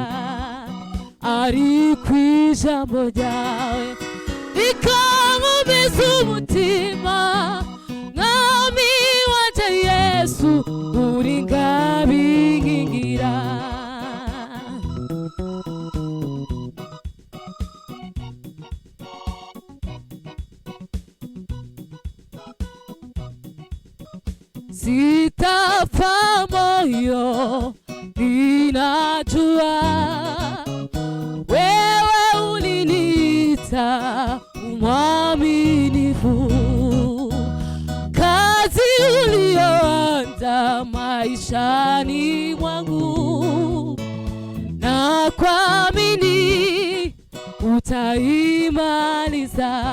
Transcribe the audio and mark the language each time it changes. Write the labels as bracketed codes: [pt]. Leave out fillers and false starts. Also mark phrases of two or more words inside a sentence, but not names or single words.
[rn] Ariko ijambo ryawe rikankomeza umutima, Mwami wanje Yesu uringabingingira. [sw] Sitafa moyo, ninajua wewe uliniita mwaminifu. Kazi maishani mwangu, na kuamini utaimaliza.